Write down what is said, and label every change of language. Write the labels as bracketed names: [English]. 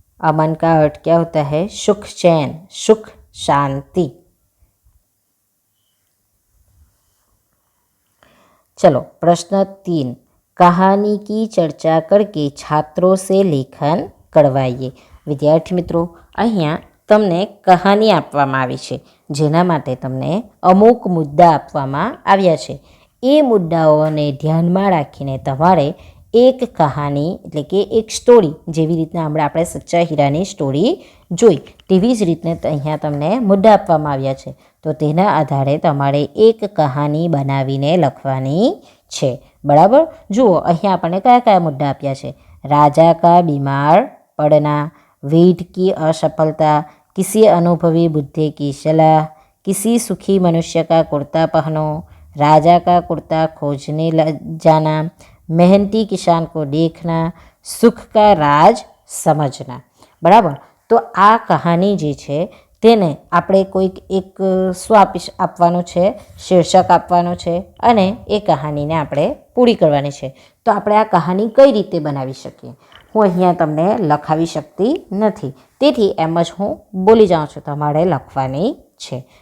[Hindi] अमन का अर्थ क्या होता है? सुख, चैन, सुख, शांति. चलो प्रश्न 3, कहानी की चर्चा करके छात्रों से लेखन करवाइए। [Gujarati] विद्यार्थी मित्रों, અહીંયા તમને કહાની આપવામાં આવી છે, જેના માટે તમને અમુક મુદ્દા આપવામાં આવ્યા છે. એ મુદ્દાઓને ધ્યાનમાં રાખીને તમારે એક કહાની એટલે કે એક સ્ટોરી, જેવી રીતના આપણે સચ્ચા હીરાની સ્ટોરી જોઈ તેવી જ રીતને અહીંયા તમને મુદ્દા આપવામાં આવ્યા છે. તો તેના આધારે તમારે એક કહાની બનાવીને લખવાની છે. બરાબર. જુઓ અહીંયા આપણને કયા કયા મુદ્દા આપ્યા છે. [Hindi] राजा का बीमार पड़ना, वेद की असफलता, किसी अनुभवी बुद्धि की सलाह, किसी सुखी मनुष्य का कुर्ता पहनो, राजा का कुर्ता खोजने जाना, मेहनती किसान को देखना, सुख का राज समझना. [Gujarati] बराबर. તો આ કહાની જે છે તેને આપણે કોઈક એક શું આપવાનું છે, શીર્ષક આપવાનું છે અને એ કહાનીને આપણે પૂરી કરવાની છે. તો આપણે આ કહાની કઈ રીતે બનાવી શકીએ? હું અહીંયા તમને લખાવી શકતી નથી, તેથી એમ જ હું બોલી જાઉં છું, તમારે લખવાની છે.